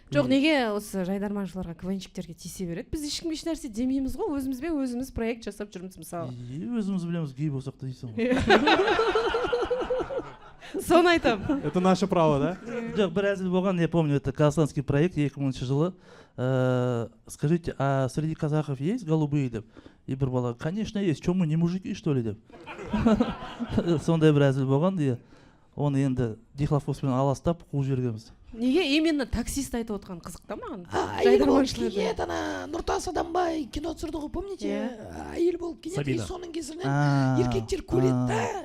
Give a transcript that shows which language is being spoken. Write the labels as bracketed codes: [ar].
[kk] жоқ неге осы жайдарманшыларға квнщиктерге тиісе береді, біз ешкімге еш нәрсе демейміз ғой, өзімізбен өзіміз проект жасап жүрміз мысалы. Өзіміз білеміз, гей болсақ та дейсің ғой. Соны айтамын. [ru] Это наше право, да? [kk] Жоқ, бір әзіл болған, [ru] я помню, это казахстанский проект [kk] 2000 жылы. [ru] Скажите, а среди казахов есть голубые деп? [kk] И бір бала, [ru] конечно есть, что мы не мужики что ли деп? [kk] Сондай бір әзіл болған, иә. Оны енді дихлофоспен аластап қуып жібергенбіз. Неге именно таксист айтып отқан қызық та маған. Әйел болып кенет ана Нұртас Адамбай кино түсірді ғой, [ru] помните? [kk] Әйел болып кенет и соның кесірінен еркектер көреді да.